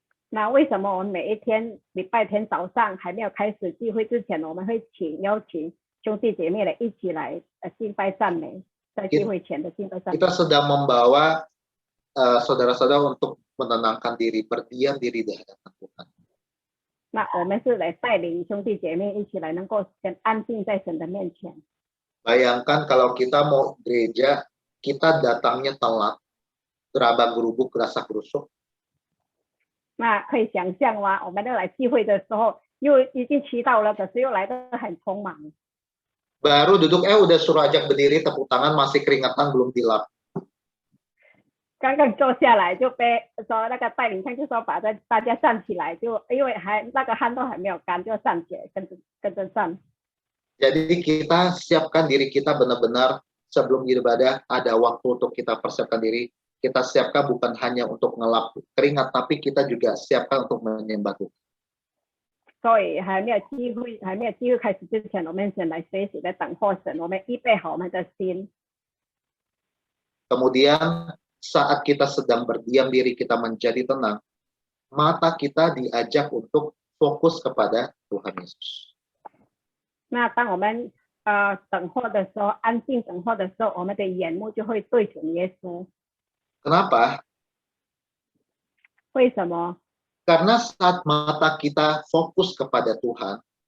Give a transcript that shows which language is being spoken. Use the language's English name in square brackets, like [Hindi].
[Chinese] 那为什么我们每一天礼拜天早上还没有开始聚会之前，我们会邀请兄弟姐妹来一起来敬拜赞美，在聚会前的敬拜赞美。 [Indonesian] kita sedang membawa saudara-saudara untuk menenangkan diri, berdiam diri di hadapan Tuhan. [Chinese] 那我们是来带领兄弟姐妹一起来能够先安静在神的面前。 [Indonesian] Bayangkan kalau kita mau gereja, kita datangnya telat, gerabak gerubuk, gerasak gerusuk. [Chinese] 那可以想象吗？我们要来聚会的时候，又已经迟到了，可是又来得很匆忙。 [Indonesian] Baru duduk, udah suruh ajak berdiri, tepuk tangan, masih keringetan, belum dilap. [Chinese] 刚刚坐下来就被说那个带领唱就说把大家站起来，就因为还那个汗都还没有干，就站起来跟着站。 [Indonesian] Jadi kita siapkan diri kita benar-benar sebelum ibadah, ada waktu untuk kita persiapkan diri. Kita siapkan bukan hanya untuk ngelap keringat, tapi kita juga siapkan untuk menyembah Tuhan. [Chinese] 所以还没有机会开始之前，我们先来学习来等候神，我们预备好我们的心。 [Indonesian] Kemudian saat kita sedang berdiam diri, kita menjadi tenang, mata kita diajak untuk fokus kepada Tuhan Yesus. [Chinese] 那当我们等候的时候，安静等候的时候，我们的眼目就会对准耶稣。 [Indonesian] Kenapa? [Chinese] 为什么？ [Indonesian] Karena saat mata kita fokus kepada Tuhan,